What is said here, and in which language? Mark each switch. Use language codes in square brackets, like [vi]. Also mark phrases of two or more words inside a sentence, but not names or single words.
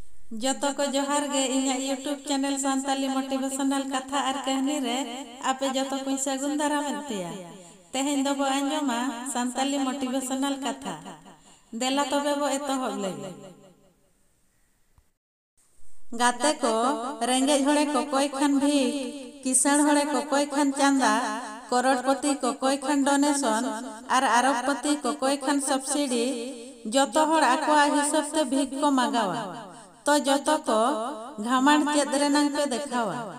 [sat] जतो को जोहार गे इन्या यूट्यूब चैनल सांताली मोटिवेशनल [hi] कथा और कहानी [sat] रे आपे जतो को सगुन दाराम पेया तेहेन दो बो आंजोमा सांताली मोटिवेशनल कथा देला तबे बो एतोहब लगे गाते को रेंगे होड़े को कोई खन भी किसान होड़े को कोई खन चांदा करोड़पति को कोई खन डोनेशन और अरबपति को कोई खन सब्सिडी जतो होड़ आकोआ हिसाब ते भीख को मागावा तो जतो को घामंड चेद रेनांग पे देखावा